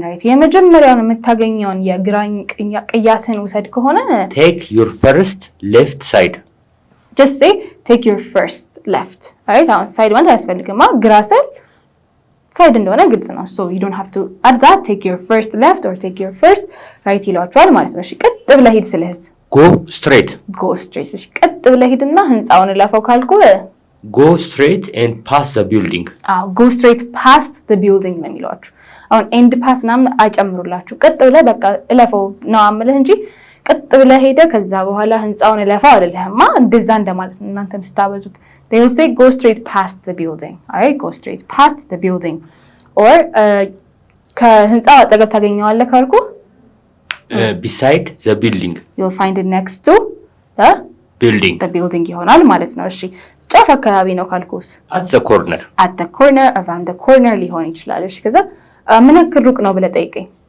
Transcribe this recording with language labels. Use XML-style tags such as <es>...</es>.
<am>የመጀመሪያውን የምታገኘውን የግራኝ ቅያስን ውሰድ ከሆነ</am> <en>take your first left side just say take your first left right</en> <am>አሁን ሳይድ ማለት አያስፈልግማ ግራ ስል ሳይድ እንደሆነ ግልጽ ነው</am> <en>so you don't have to add that take your first left or take your first right</en> <am>ይሏቸዋል ማለት ነው። እሺ ቀጥ ብለህ ሂድ ስለህስ</am> <en>go straight</en> <am>እሺ ቀጥ ብለህ ሂድና ህንጻውን ለፈው ካልኩ</am> <en>go straight and pass the building go straight past the building</en> <am>ነው የሚሏችሁ። አሁን end pass ምናምን አይጨምሩላችሁ። ቀጥ ብለህ በቃ እለፈው ነው አምልህ እንጂ ቀጥ ብለህ ሄደ ከዛ በኋላ ህንጻውን እለፈው አይደለህማ። እንደዛ እንደማለት ነው እናንተም ስታበዙት</am> <en>they will say go straight past the building. alright go straight past the building or</en> <am>ከህንጻው አጠገብ ታገኘዋለህ ካልኩ</am> <en>beside the building you'll find it next to the building</en> <am>ይሆናል ማለት ነው። እሺ ጫፍ አካባቢ ነው ካልኩስ</am> <en>at the corner around the corner</en> <am>ሊሆን ይችላል። እሺ ከዛ ምን ያክል ሩቅ ነው ብለህ ጠይቀኝ።</am>